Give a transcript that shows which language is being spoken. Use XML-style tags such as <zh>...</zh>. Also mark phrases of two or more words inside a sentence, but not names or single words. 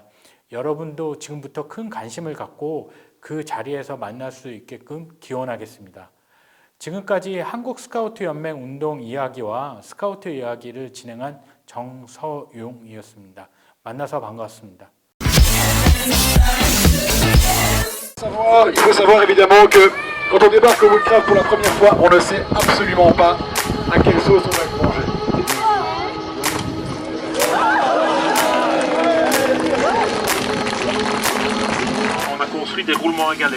<ko>여러분도 지금부터 큰 관심을 갖고 그 자리에서 만날 수 있게끔 기원하겠습니다. 지금까지 한국 스카우트 연맹 운동 이야기와 스카우트 이야기를 진행한 정서용이었습니다. 만나서 반갑습니다.</ko> <fr>Il faut savoir évidemment que quand on débarque au Woodcraft pour la première fois, on ne sait absolument pas à quelle sauce on va être mangé. On a construit des roulements à galets.</fr>